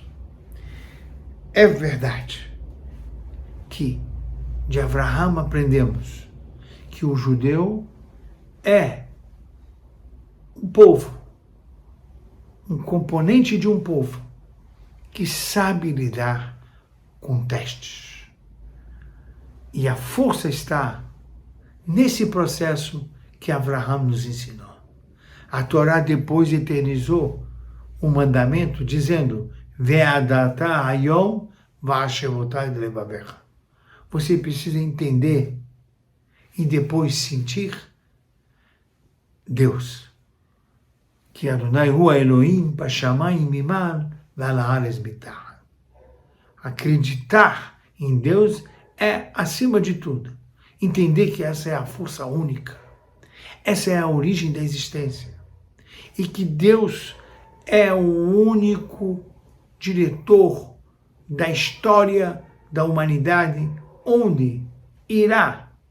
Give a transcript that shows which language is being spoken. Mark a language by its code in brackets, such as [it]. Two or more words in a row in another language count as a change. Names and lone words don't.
[pt] É verdade que de Avraham aprendemos que o judeu é um povo, um componente de um povo que sabe lidar com testes. E a força está nesse processo que Avraham nos ensinou. A Torá depois eternizou o mandamento dizendo, [he] וידעת היום והשבות לבבך. [pt] Você precisa entender e depois sentir Deus. [he] Que אדני הוא אלהים בשמים ממעל ועל הארץ מתחת. [pt] Acreditar em Deus é, acima de tudo, entender que essa é a força única, essa é a origem da existência e que Deus é o único diretor da história da humanidade, onde irá,